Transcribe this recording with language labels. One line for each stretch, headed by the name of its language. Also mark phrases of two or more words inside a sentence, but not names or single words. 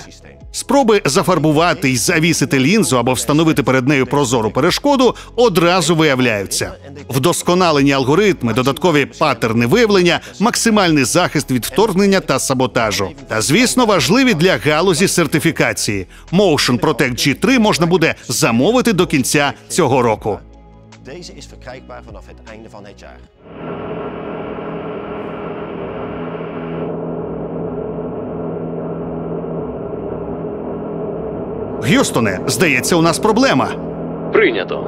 Ukrainian: Спроби зафарбувати й завісити лінзу або встановити перед нею прозору перешкоду одразу виявляються. Вдосконалені алгоритми, додаткові паттерни виявлення, максимальний захист від вторгнення та саботажу. Та, звісно, важливі для галузі сертифікації. Motion Protect G3 можна буде замовити до кінця цього року.
Dutch: Deze is verkrijgbaar vanaf het einde van het jaar.
Ukrainian: Г'юстоне, здається, у нас проблема. Прийнято.